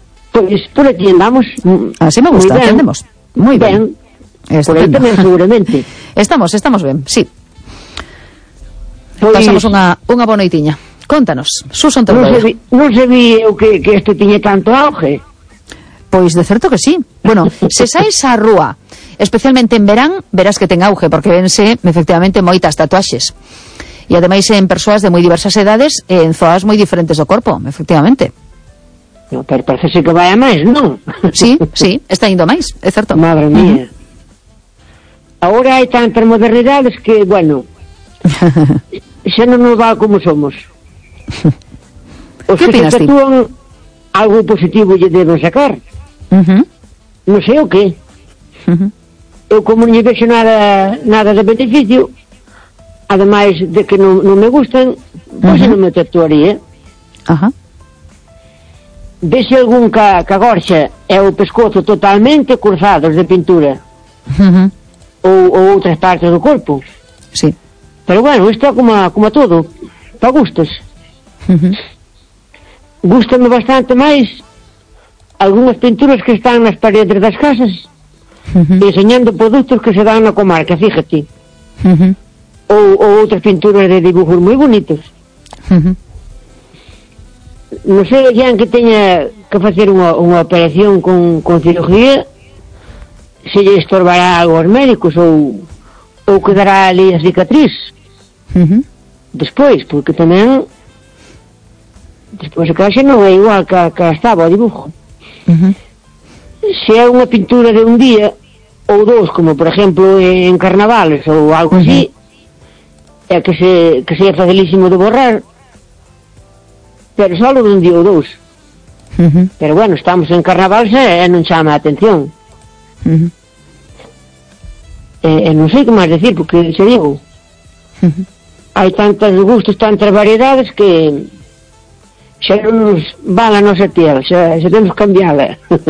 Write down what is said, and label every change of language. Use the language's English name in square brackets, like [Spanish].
[Spanish] Pues por aquí andamos. Así me gusta, entendemos. Muy bien. Por aquí también seguramente. Estamos bien, sí. Pues, pasamos una [Galician] boa noitiña. [Spanish] Cuéntanos, Susan Tordoia. [Galician] No sabí que esto tiñe tanto auge. Pois de certo que sí. Bueno, se saes á rúa, especialmente en verán, verás que ten auge, porque vense, efectivamente, moitas tatuaxes. E ademais en persoas de moi diversas edades, en zoas moi diferentes do corpo, efectivamente. No, pero parece ser que vai a máis, non? Sí, está indo máis, é certo. Madre mía. Agora hai tantas modernidades que, bueno, xa non nos va como somos. Que opinas ti? Algo positivo lle deben sacar. Non sei o que. Eu como non lle vexo nada de beneficio, ademais de que non me gustan, pois non me tatuaría. Vese algún ca gorxa é o pescozo totalmente cruzado de pintura. Ou outras partes do corpo. Sí. Pero bueno, isto é como a todo. Pa gustos. Gústame bastante máis algunhas pinturas que están nas paredes das casas, enseñando produtos que se dan na comarca, fíjate. Ou outras pinturas de dibujos moi bonitos. Non sei a quen que teña que facer unha operación con cirurgia, se lle estorbará algo aos médicos ou quedará ali a cicatriz. Despois, porque tamén despois que xa non é igual que estaba o dibujo. Se é unha pintura de un día ou dous, como por exemplo en carnavales ou algo así, é que se é facilísimo de borrar, pero só de un día ou dous. Pero bueno, estamos en carnavales e non chama a atención. Non sei que máis decir, porque se digo, hai tantos gustos, tantas variedades que xa non nos va a nosa tierra, xa temos que cambiarla.